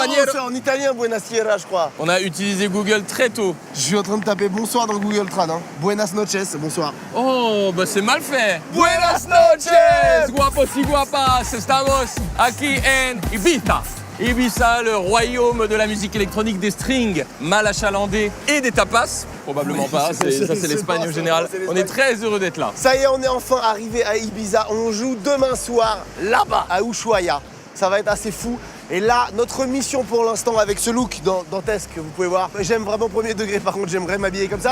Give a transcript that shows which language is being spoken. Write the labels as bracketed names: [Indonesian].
[French] C'est en italien, buonasera, je crois. On a utilisé Google très tôt. Je suis en train de taper bonsoir dans Google Trad. [Spanish] Hein. Buenas noches, bonsoir. [French] Oh, bah c'est mal fait. [Spanish] Buenas noches, guapos y guapas, estamos aquí en Ibiza. [French] Ibiza, le royaume de la musique électronique, des strings mal achalandés et des tapas. Probablement Oui, pas, ça c'est l'Espagne en général. On est très heureux d'être là. Ça y est, on est enfin arrivé à Ibiza. On joue demain soir, là-bas, à Ushuaïa. Ça va être assez fou. Et là, notre mission pour l'instant avec ce look dantesque que vous pouvez voir, j'aime vraiment premier degré, par contre j'aimerais m'habiller comme ça.